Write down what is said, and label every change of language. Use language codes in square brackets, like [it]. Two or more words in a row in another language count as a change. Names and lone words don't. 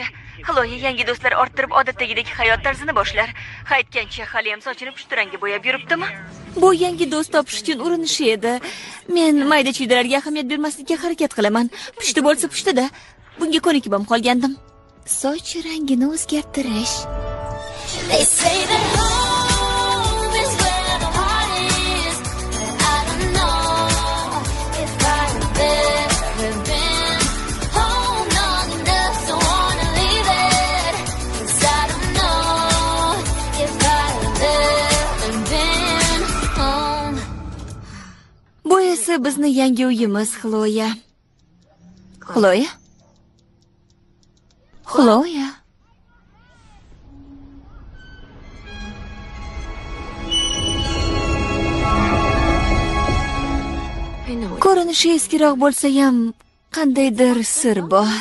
[uz] Xloya yangi do'stlar orttirib odatdagidek hayot tarzini boshlar. Aytgancha hali ham sochini pushtiranga bo'yab yuribdimi? Bu yangi do'st topish uchun urinishi edi. Men mayda-chuydalarga ahamiyat bermaslikka harakat qilaman. Pushti bo'lsa pushti-da. Bunga ko'nikib ham qolgandim. Soch rangini o'zgartirish. [en] They say that home is where the heart is, but I don't know if I've ever been home long enough, so wanna leave it, 'cause I don't know if I've ever been home. [uz] Bu esa bizni yangi uyimiz, Xloya. Xloya? Xloya. Ko'rinishi eskiroq bo'lsa ham qandaydir sir bor.